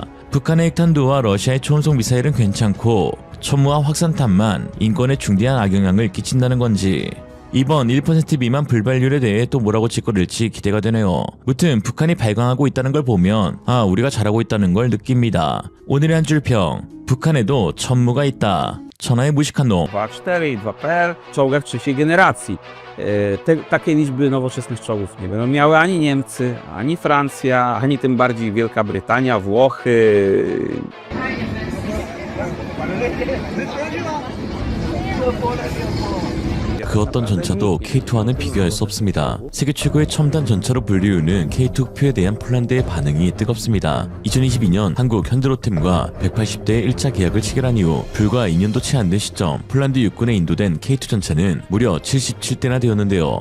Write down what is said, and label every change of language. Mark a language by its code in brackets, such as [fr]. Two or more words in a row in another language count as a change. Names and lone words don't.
[ko] 북한의 핵탄두와 러시아의 초음속 미사일은 괜찮고 천무와 확산탄만 인권에 중대한 악영향을 끼친다는 건지, 이번 1% 미만 불발률에 대해 또 뭐라고 짓거릴지 기대가 되네요. 무튼 북한이 발광하고 있다는 걸 보면 우리가 잘하고 있다는 걸 느낍니다. 오늘의 한 줄 평, 북한에도 천무가 있다. 천하의 무식한 놈. [pl] 2.4 i 2PL w czołgach trzeciej generacji. Takiej liczby nowoczesnych czołgów nie będą miały ani Niemcy, ani Francja, ani tym bardziej Wielka Brytania, Włochy. [ko] 그 어떤 전차도 K2와는 비교할 수 없습니다. 세계 최고의 첨단 전차로 불리우는 K2 흑표에 대한 폴란드의 반응이 뜨겁습니다. 2022년 한국 현대로템과 180대의 1차 계약을 체결한 이후 불과 2년도 채 안 된 시점 폴란드 육군에 인도된 K2 전차는 무려 77대나 되었는데요.